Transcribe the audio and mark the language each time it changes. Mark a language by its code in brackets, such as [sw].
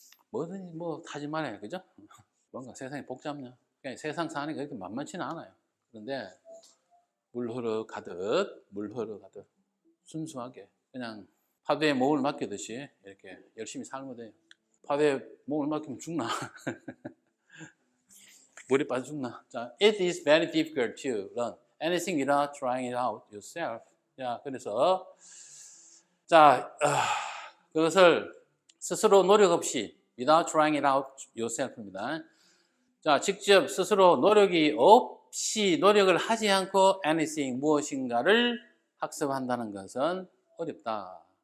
[ko] 뭐든지 뭐 하지 말아요. 그죠? 뭔가 세상이 복잡냐? 그냥 세상 사는 게 그렇게 만만치는 않아요. 그런데 물 흘러가듯 순수하게 그냥 파도에 몸을 맡기듯이 이렇게 열심히 살면 돼요. 파도에 몸을 맡기면 죽나? 물에 빠져 죽나? [en] 자, it is very difficult to learn anything without trying it out yourself. [ko] 자, 그래서 자, 그것을 스스로 노력 없이 [en] without trying it out yourself [ko] 입니다. 자, 직접 스스로 노력을 하지 않고 anything 무엇인가를 학습한다는 것은 어렵다.